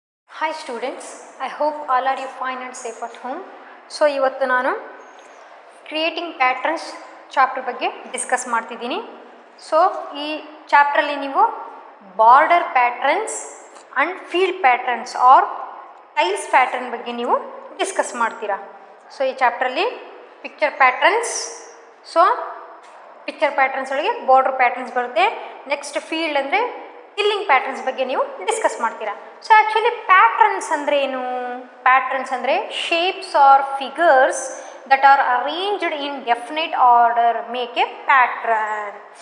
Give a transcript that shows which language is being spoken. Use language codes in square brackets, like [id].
[en] Hi students, I hope all are you fine and safe at home. [kn] So ಇವತ್ತು ನಾನು creating patterns chapter ಬಗ್ಗೆ discuss ಮಾಡ್ತಿದ್ದೀನಿ. So ಈ ಚಾಪ್ಟ್ರಲ್ಲಿ ನೀವು border patterns and field patterns R tiles pattern ಬಗ್ಗೆ ನೀವು discuss ಮಾಡ್ತೀರಾ. ಸೊ ಈ ಚಾಪ್ಟ್ರಲ್ಲಿ picture patterns, so picture patterns ಒಳಗೆ ಬಾರ್ಡರ್ ಪ್ಯಾಟ್ರನ್ಸ್ ಬರುತ್ತೆ. ನೆಕ್ಸ್ಟ್ ಫೀಲ್ಡ್ ಅಂದರೆ ಟಿಲ್ಲಿಂಗ್ ಪ್ಯಾಟ್ರನ್ಸ್ ಬಗ್ಗೆ ನೀವು ಡಿಸ್ಕಸ್ ಮಾಡ್ತೀರಾ. ಸೊ ಆ್ಯಕ್ಚುಲಿ ಪ್ಯಾಟ್ರನ್ಸ್ ಅಂದರೆ ಏನು? [en] Patterns ಅಂದರೆ shapes or figures that are arranged in definite order make a pattern.